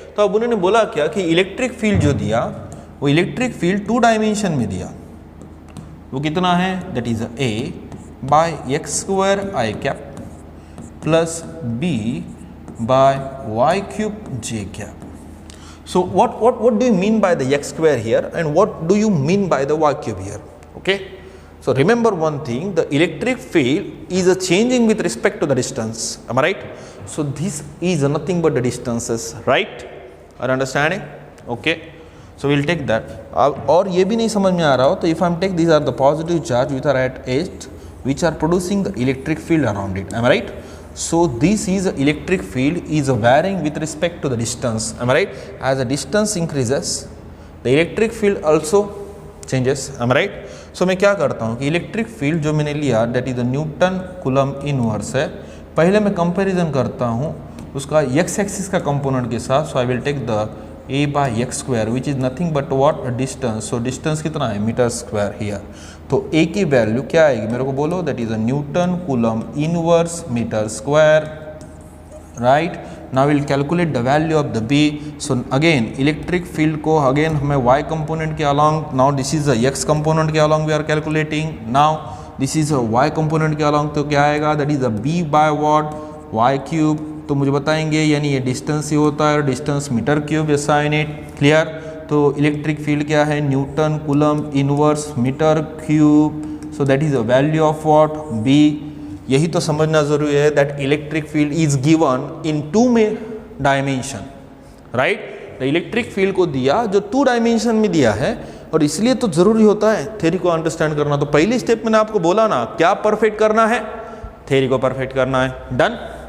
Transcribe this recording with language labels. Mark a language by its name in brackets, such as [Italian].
[Hindi] तो अब उन्होंने बोला क्या कि इलेक्ट्रिक फील्ड जो दिया, वो इलेक्ट्रिक फील्ड 2 डायमेंशन में दिया, वो कितना है, [English] That is A by x square i cap plus B by y cube j cap. So what do you mean by the x square here, and what do you mean by the y cube here, okay? So remember one thing, the electric field is a changing with respect to the distance, am I right? So this is nothing but the distances, right? Are you understanding? Okay. So will take that. [Hindi] और ये भी नहीं समझ में आ रहा हो तो [English] If I am take, these are the positive charge which are at edge which are producing the electric field around it. Am I right? So this is electric field is varying with respect to the distance. Am I right? As the distance increases, the electric field also changes. Am I right? [Hindi] So मैं क्या करता हूँ कि electric field जो मैंने लिया [English] that is the [Hindi] Newton coulomb inverse है, पहले मैं कंपैरिजन करता हूँ उसका x एक्सिस का कंपोनेंट के साथ. [English] So I will take the a by x square which is nothing but what distance. [Hindi] so distance कितना है मीटर स्क्वायर हियर. तो a की वैल्यू क्या आएगी मेरे को बोलो, [English] That is a newton coulomb inverse metre square. Right now will calculate the value of the b. So again electric field को again हमें y component के along, now this is a x component के along we are calculating. Now this is a y component के along, [Hindi] तो क्या आएगा, [English] That is a b by what y cube. [Hindi] तो मुझे बताएंगे यानी ये डिस्टेंस ही होता है, डिस्टेंस मीटर क्यूब. ये साइन इट क्लियर. तो इलेक्ट्रिक फील्ड क्या है, Newton coulomb inverse metre cube. [English] So that is a value of what b. [Hindi] यही तो समझना जरूरी है [English] that electric field is given in [Hindi] 2 में डायमेंशन. राइट, इलेक्ट्रिक फील्ड को दिया जो 2 डायमेंशन में दिया है, और इसलिए तो जरूरी होता है थ्योरी को अंडरस्टैंड करना. तो पहले स्टेप मैंने आपको बोला ना, क्या परफेक्ट करना है, थ्योरी को परफेक्ट करना है. डन.